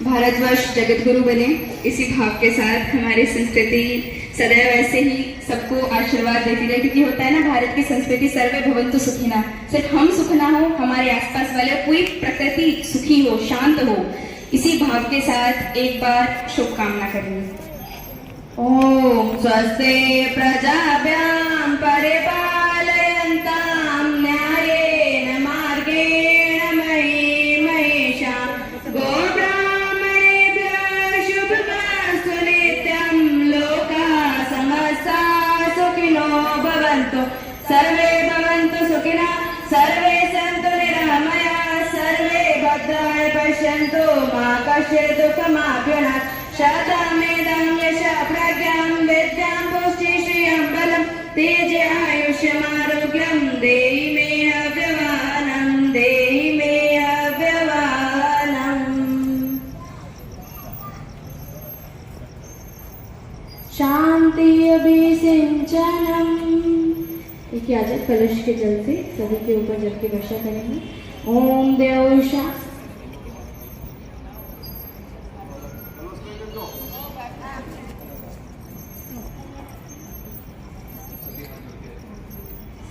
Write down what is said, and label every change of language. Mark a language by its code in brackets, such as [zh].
[hi] भारतवर्ष जगत गुरु बने, इसी भाव के साथ हमारी संस्कृति सदैव ऐसे ही सबको आशीर्वाद देती रहे, क्योंकि होता है ना भारत की संस्कृति [sa] सर्वे भवन्तु सुखिनः, [hi] सिर्फ हम सुख ना हो, हमारे आसपास वाले पूरी प्रकृति सुखी हो, शांत हो। इसी भाव के साथ एक बार शुभकामना करेंगे। [sa] ओम स्वस्ति प्रजाभ्यां परिपालयन्तां न्यायेन मार्गेण मयि महिषां गोब्राह्मणेभ्यः शुभमस्तु नित्यं लोकाः समस्ताः सुखिनो भवन्तु सर्वे भवन्तु सुखिनः सर्वे सन्तु निरामयाः सर्वे भद्राणि पश्यन्तु मा कश्चित् दुःखमाप्नुयात् शतमेधं यशः प्रज्ञां विद्यां पुष्टिं श्रियं बलं तेजः आयुष्यमारोग्यं देहि मे अव्यवहानं देहि मे अव्यवहानं शांति अभिसिंचनम। [hi] एक याजक कलश के जल से सभी के ऊपर जल की वर्षा करेंगे। [sa] ओम देव शांति।